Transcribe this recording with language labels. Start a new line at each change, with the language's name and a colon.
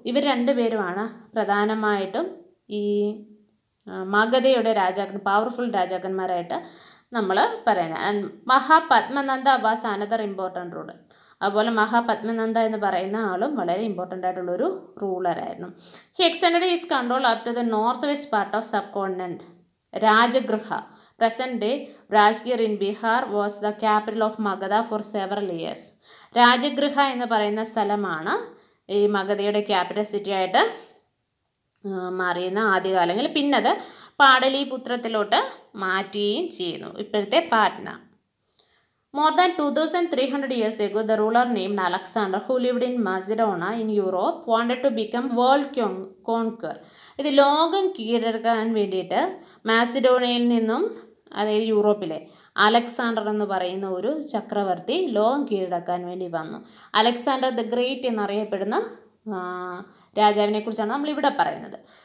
Malayalam: ഇവർ രണ്ടുപേരുമാണ് പ്രധാനമായിട്ടും ഈ മഗധയുടെ പവർഫുൾ രാജാക്കന്മാരായിട്ട് നമ്മൾ പറയുന്നത്.
English: And Mahapadma Nanda was another important ruler.
Malayalam: അതുപോലെ മഹാപത്മനന്ദ എന്ന് പറയുന്ന ആളും വളരെ ഇമ്പോർട്ടൻ്റ് ആയിട്ടുള്ളൊരു റൂളറായിരുന്നു.
English: He extended his control up to the north west part of subcontinent. Rajagriha present day Rajgir in Bihar was the capital of Magadha for several years.
Malayalam: Rajagriha എന്ന് പറയുന്ന സ്ഥലമാണ് ഈ മഗധയുടെ ക്യാപിറ്റൽ സിറ്റി ആയിട്ട് മാറിയുന്ന ആദ്യകാലങ്ങളിൽ. പിന്നത് പാടലീപുത്രത്തിലോട്ട് മാറ്റുകയും ചെയ്യുന്നു, ഇപ്പോഴത്തെ Patna.
English: More than 2300 years ago, the ruler named Alexander, who lived in Macedonia in Europe, wanted to become world conqueror.
Malayalam: ഇത് ലോകം കീഴടക്കാൻ വേണ്ടിയിട്ട് മാസിഡോണിയയിൽ നിന്നും, അതായത് യൂറോപ്പിലെ അലക്സാണ്ടർ എന്ന് പറയുന്ന ഒരു ചക്രവർത്തി ലോകം കീഴടക്കാൻ വേണ്ടി വന്നു. അലക്സാണ്ടർ ദ ഗ്രേറ്റ് എന്നറിയപ്പെടുന്ന രാജാവിനെ കുറിച്ചാണ് നമ്മളിവിടെ പറയുന്നത്.